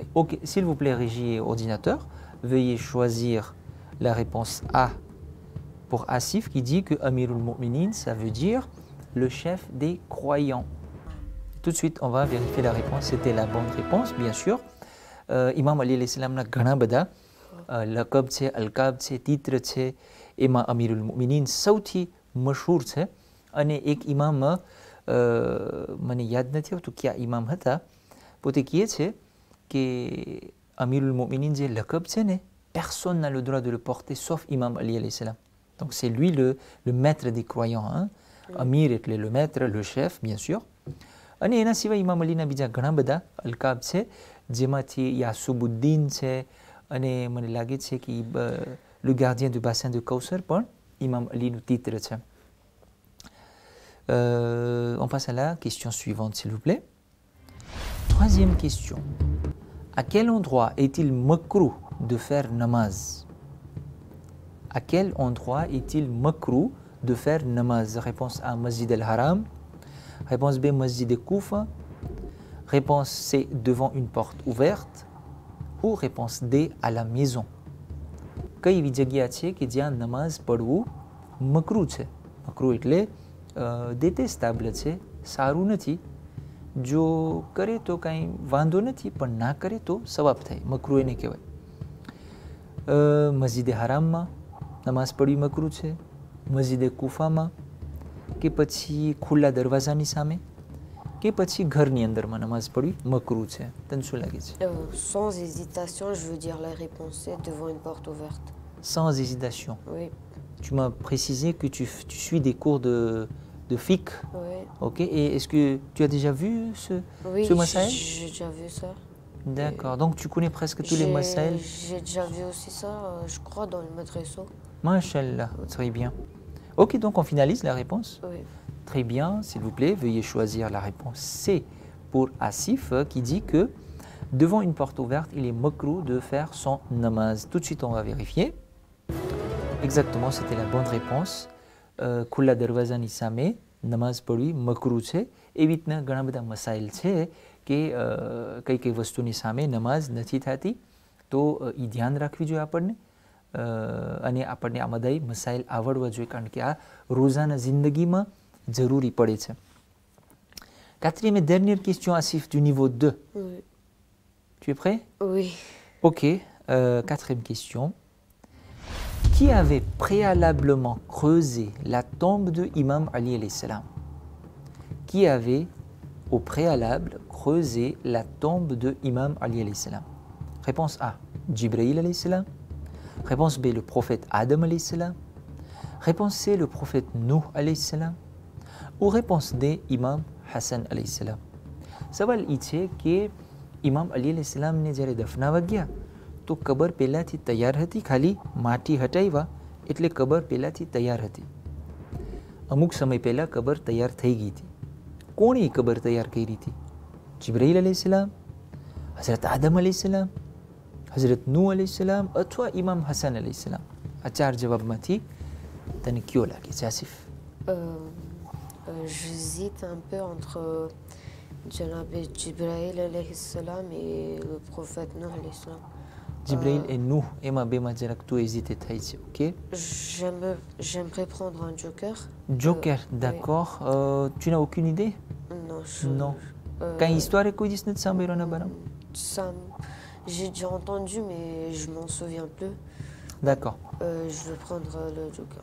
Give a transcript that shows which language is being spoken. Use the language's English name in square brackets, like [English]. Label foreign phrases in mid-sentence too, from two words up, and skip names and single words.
[French] Ok, s'il vous plaît, régie et ordinateur, veuillez choisir la réponse A pour Asif qui dit que Amirul Mu'minin, ça veut dire le chef des croyants. tout de suite, on va vérifier la réponse. C'était la bonne réponse, bien sûr. [Gujarati] Imam Ali [Arabic] عليه السلام [Gujarati] na ઘણા બધા લકબ છે, અલકાબ છે, તિત્ર છે, એમાં અમીરુલ મુમિનીન સૌથી મશહૂર છે. અને એક ઇમામ મને યાદ નથી આવતું ક્યાં ઇમામ હતા, પોતે કહે છે કે અમીરુલ મુમિનીન જે લકબ છે ને, [French] personne n'a le droit de le porter sauf Imam Ali [Arabic] عليه السلام. [French] Donc c'est lui le maître des croyants. Hein? Amir એટલે le maître, le chef, bien sûr. [Gujarati] અને એના સિવાય ઇમામ અલીના બીજા ઘણા બધા અલકાબ છે, જેમાંથી યાસુબુદ્દીન છે, અને મને લાગે છે કે [French] le gardien du bassin de Kausar [Gujarati] પણ ઇમામ અલીનું titre છે. [French] On passe à la question suivante, s'il vous plaît. Troisième question. À quel endroit est-il makruh de faire namaz? À quel endroit est-il makruh de faire namaz? Réponse A, Masjid al-Haram. Réponse B, Masjid al-Koufa. Réponse C, devant une porte ouverte. Ou réponse D, à la maison. [Gujarati] કઈ એવી જગ્યા છે કે જ્યાં નમાઝ પઢવું મકરૂ છે? મકરૂ એટલે détestable છે, સારું નથી. જો કરે તો કાંઈ વાંધો નથી, પણ ના કરે તો સવાબ થાય. મકરૂ એને કહેવાય. મસ્જિદે હરામમાં નમાઝ પઢવી મકરૂ છે, મસ્જિદે કુફામાં, કે પછી ખુલ્લા દરવાજાની સામે, કે પછી ઘરની અંદરમાં નમાઝ પઢવી મકરૂ છે? તને શું લાગે છે? [French] Sans hésitation, je veux dire la réponse C, devant une porte ouverte. Sans hésitation. Oui. Tu m'as précisé que tu suis des cours de fiqh. Oui. Ok. Et est-ce que tu as déjà vu Oui, ce masail? j'ai déjà vu ça. D'accord. Donc tu connais presque tous les masail. J'ai déjà vu aussi ça, je crois, dans le madrasa. Masha'Allah, très bien. Ok, donc on finalise la réponse. Oui. Très bien, s'il vous plaît, veuillez choisir la réponse C pour Asif, qui dit que devant une porte ouverte, il est makruh de faire son namaz. Tout de suite, on va vérifier. Exactement, c'était la bonne réponse. [Gujarati] ખુલ્લા દરવાજાની સામે નમાઝ પઢવી મકરૂહ છે. એવી રીતના ઘણા બધા મસાઇલ છે કે કઈ વસ્તુની સામે નમાઝ નથી થતી, તો એ ધ્યાન રાખવી જોઈએ આપણને. અને આપણને આ બધાય મસાઇલ આવડવા જોઈએ, કારણ કે આ રોજાના જિંદગીમાં જરૂરી પડે છે. [French] Quatrième et dernière question, Asif, du niveau 2. Oui. Tu es prêt? Oui. Ok, quatrième question. Qui avait préalablement creusé la tombe de Imam Ali [Arabic] عليه السلام? [French] Qui avait au préalable creusé la tombe de Imam Ali [Arabic] عليه السلام? [French] Réponse A, Jibril [Arabic] عليه السلام. [French] Réponse B, le prophète Adam [Arabic] عليه السلام. [French] Réponse C, le prophète Nuh [Arabic] عليه السلام. [French] Ou réponse D, Imam Hassan [Arabic] عليه السلام. [Gujarati] સવાલ એ છે કે ઇમામ અલી [Arabic] عليه السلام [Gujarati] જ્યારે દફનાવા ગયા તો કબર પહેલાંથી તૈયાર હતી, ખાલી માટી હટાવ્યા એટલે કબર પહેલાંથી તૈયાર હતી. અમુક સમય પહેલાં કબર તૈયાર થઈ ગઈ હતી. કોણે એ કબર તૈયાર કરી હતી? જિબ્રાઈલ [Arabic] عليه السلام, [Gujarati] હઝરત આદમ [Arabic] عليه السلام, [Gujarati] હઝરત નૂહ [Arabic] عليه السلام [Gujarati] અથવા ઇમામ હસન [Arabic] عليه السلام? [Gujarati] આ ચાર જવાબમાંથી તને કયો લાગે છે, આસિફ? [French] J'hésite un peu entre Janab Jibril [Arabic] عليه السلام [French] et le prophète Nuh [Arabic] عليه السلام. [French] Jibril et Nuh, [Gujarati] એમાં બેમાં જરાક તું hésité થઈ છે. [French] Ok. J'aimerais prendre un joker. Joker, d'accord. Oui. Tu n'as aucune idée? Non. Non. Quand histoire est quoi, dis-nous de ça, j'ai déjà entendu, mais je m'en souviens plus. D'accord. Je vais prendre le joker.